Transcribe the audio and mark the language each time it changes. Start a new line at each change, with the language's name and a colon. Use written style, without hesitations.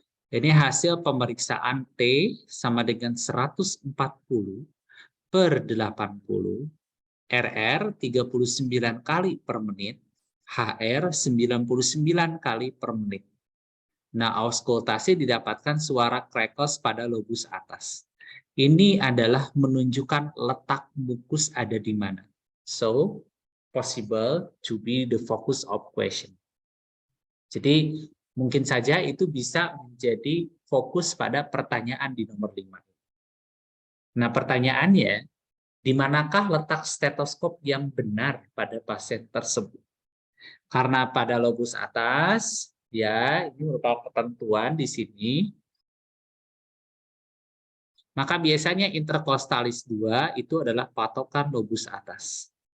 Indonesian: Ini hasil pemeriksaan T sama dengan 140 per 80, RR 39 kali per menit, HR 99 kali per menit. Nah, auskultasi didapatkan suara crackles pada lobus atas. Ini adalah menunjukkan letak mukus ada di mana.
English: So, possible to be the focus of question.
Indonesian: Jadi, mungkin saja itu bisa menjadi fokus pada pertanyaan di nomor 5. Nah, pertanyaannya, di manakah letak stetoskop yang benar pada pasien tersebut? Karena pada lobus atas, ya, ini merupakan ketentuan di sini, maka biasanya intercostalis 2 itu adalah patokan lobus atas.